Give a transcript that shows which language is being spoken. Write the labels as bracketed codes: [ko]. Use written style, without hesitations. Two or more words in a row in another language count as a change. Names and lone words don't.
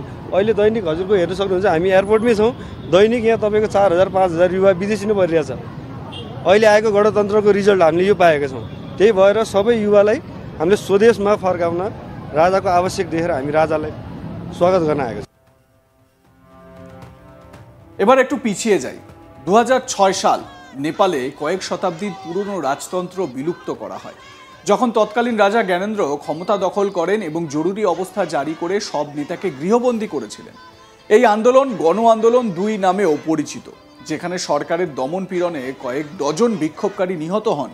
[ne] अहिले दैनिक हजुरको हेर्न सक्नुहुन्छ, हामी एयरपोर्टमै छौँ, दैनिक यहाँ तपाईँको 4000-5000 युवा विदेशी नै परिरहेछ। अहिले आएको गणतन्त्रको रिजल्ट हामीले यो पाएका छौँ। त्यही भएर सबै युवालाई हामीले स्वदेशमा फर्काउन राजाको आवश्यक देखेर हामी राजालाई स्वागत गर्न आएको छौँ। [bn] এবার একটু পিছিয়ে যাই। 2006 সাল নেপালে কয়েক শতাব্দীর পুরনো রাজতন্ত্র বিলুপ্ত করা হয়, যখন তৎকালীন রাজা জ্ঞানেন্দ্র ক্ষমতা দখল করেন এবং জরুরি অবস্থা জারি করে সব নেতাকে গৃহবন্দী করেছিলেন। এই আন্দোলন গণ আন্দোলন 2 নামেও পরিচিত, যেখানে সরকারের দমন পীড়নে কয়েক ডজন বিক্ষোভকারী নিহত হন।